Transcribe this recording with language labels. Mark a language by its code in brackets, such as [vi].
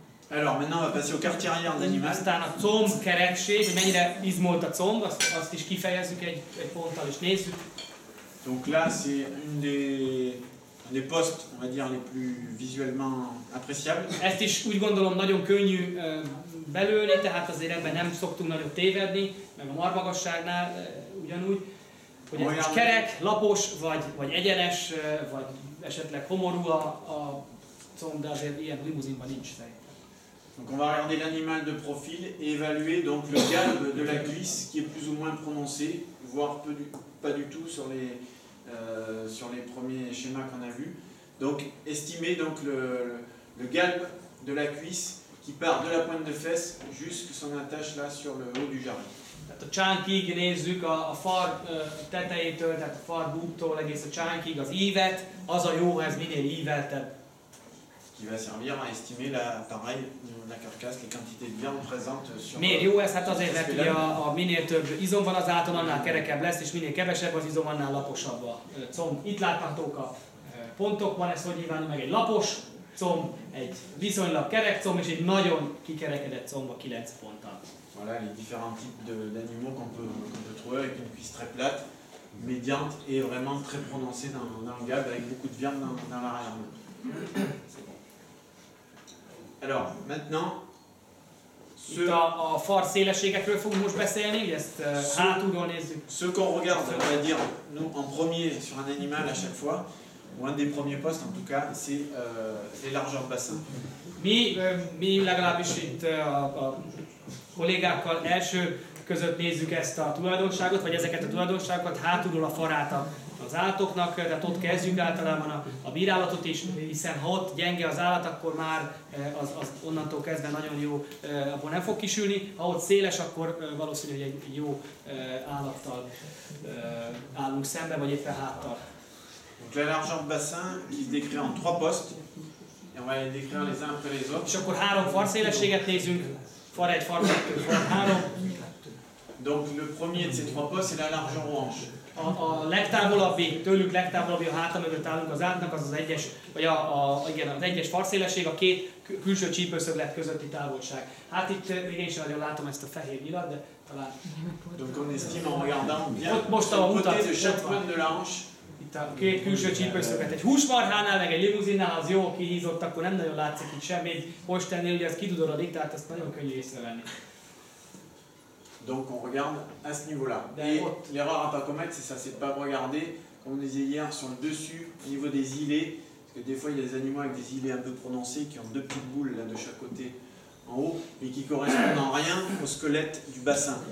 [fr] Alors maintenant on va passer au quartier arrière d'animal. [hu] Aztán a comb kerekség, hogy mennyire izmolt a comb, azt is kifejezzük egy ponttal és nézzük. [fr] Donc là c'est un des postes, on va dire, les plus visuellement appréciables. [hu] Ezt is úgy gondolom nagyon könnyű belőni, tehát azért ebben nem szoktunk nagyon tévedni, meg a marmagasságnál ugyanúgy, hogy ez most kerek, lapos, vagy egyenes, vagy esetleg homorú a comb, de azért ilyen limuzinban nincs szerintem. [fr] Donc on va regarder l'animal de profil et évaluer donc le galbe de la cuisse qui est plus ou moins prononcé, voire pas du tout sur les premiers schémas qu'on a vus. Donc estimer donc le galbe de la cuisse qui part de la pointe de fesse jusqu'à son attache là sur le haut du jarret. [hu] Tehát a csánkig nézzük a far tetejétől, tehát a far búbtól egész a csánkig az ívet, az a jó, ez minél íveltebb. [fr] Qui va servir à estimer pareil, la carcasse, les quantités de viande présentes sur. [hu] Miért jó ez? Hát azért, mert ugye a minél több izom van az áton, annál kerekebb lesz, és minél kevesebb az izom, annál laposabb a comb. Itt láthatók a pontokban, ez hogy nyilvánul meg egy lapos comb, egy viszonylag kerek comb, és egy nagyon kikerekedett comb a 9 ponttal. [fr] Voilà les différents types d'animaux qu'on peut trouver avec une cuisse très plate, médiante et vraiment très prononcée dans le galbe avec beaucoup de viande dans l'arrière. Alors, maintenant, [hu] itt a far szélességekről fogunk most beszélni, ugye ezt hátulról nézzük. [fr] Ce qu'on regarde, on va dire, nous, en premier sur un animal à chaque fois, ou un des premiers postes en tout cas, c'est les largeurs de bassin. [hu] Mi legalábbis itt a kollégákkal első között nézzük ezt a tulajdonságot, vagy ezeket a tulajdonságokat, hátulról a farát az állatoknak, tehát ott kezdjük általában a bírálatot is, hiszen ha ott gyenge az állat, akkor már az onnantól kezdve nagyon jó, abból nem fog kisülni. Ha ott széles, akkor valószínű, hogy egy jó állattal állunk szembe, vagy éppen háttal. [fr] Donc la largeur de bassin qui se décrit en 3 postes, et on va les décrire les uns après les autres. [hu] És akkor 3 farszélességet nézzünk, far 1, far 2, far 3. [fr] Donc le premier de ces 3 postes, c'est la largeur aux hanches. [hu] A legtávolabbi, tőlük legtávolabbi, a háta mögött állunk az állatnak, az az egyes, vagy az egyes farszélesség, a két külső csípőszöglet közötti távolság. Hát itt még én sem nagyon látom ezt a fehér nyilat, de talán... [fr] Donc on estime en regardant bien [hu] most [fr] sur le [hu] mutat, [fr] côté de chaque pointe de la hanche. [hu] Itt a két külső csípőszöglet. Egy húsmarhánál, meg egy limuzinnál az jó kihízott, akkor nem nagyon látszik itt semmi. Egy postennél ugye ez kidudorodik, tehát ezt nagyon könnyű észrevenni. [fr] Donc on regarde à ce niveau-là. Et l'erreur à pas commettre, c'est ça, c'est de pas regarder, comme on disait hier, sur le dessus, au niveau des îlets, parce que des fois il y a des animaux avec des îlets un peu prononcés qui ont 2 petites boules là de chaque côté en haut et qui correspondent en rien au squelette du bassin.